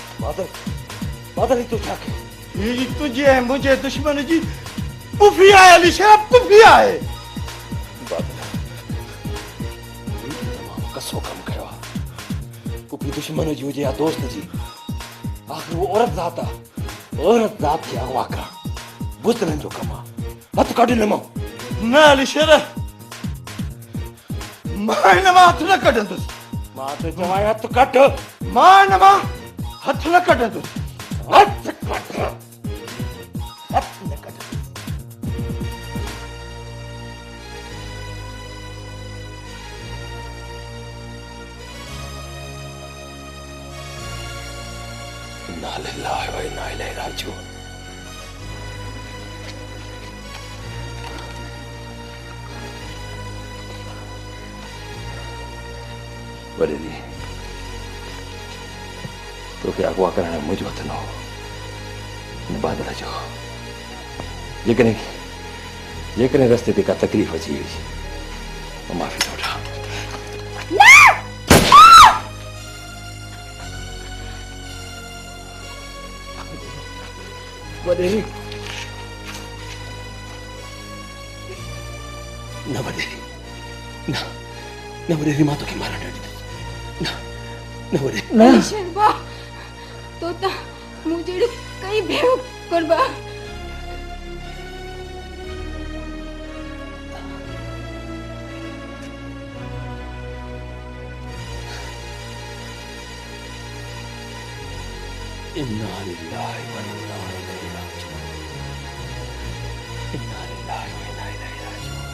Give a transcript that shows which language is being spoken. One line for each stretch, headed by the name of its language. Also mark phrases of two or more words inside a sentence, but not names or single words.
Sindhi: बादल ही तो छा के ही तुझे ऐं मुंहिंजे दुश्मन जी पुफी आहे अली शेर, पुफी आहे। तमामु कसो कमु कयो आहे। पुफी दुश्मन जी हुजे या दोस्त जी, आख़िर वो औरत ज़ात आहे। औरत ज़ात खे अगवा करणु बुज़दिलनि जो कमु आहे। हथ कढ हिन मां। न अली शेर, मां हिन मां हथ न कढंदुसि। मां त चवां हथ कढ। मां हिन मां हथ न कढंदुसि। हथ कढ। हथ न कढ।
Arabic: إنا لله وإنا إليه راجعون.
Sindhi: वडेरी तोखे अगवा करण मुंहिंजो हथ न हो, हिन बादल जो। जेकॾहिं रस्ते ते का तकलीफ़ अची वई, मां माफ़ी थो वठां। वडेरी न, वडेरी न, न वडेरी, मां तोखे मारण न ॾींदुसि। न वडेरी शेरबा, तो ता मुझे कई भेड़ो करबा।
Arabic: إنا لله وإنا إليه راجعون. إنا لله وإنا إليه راجعون.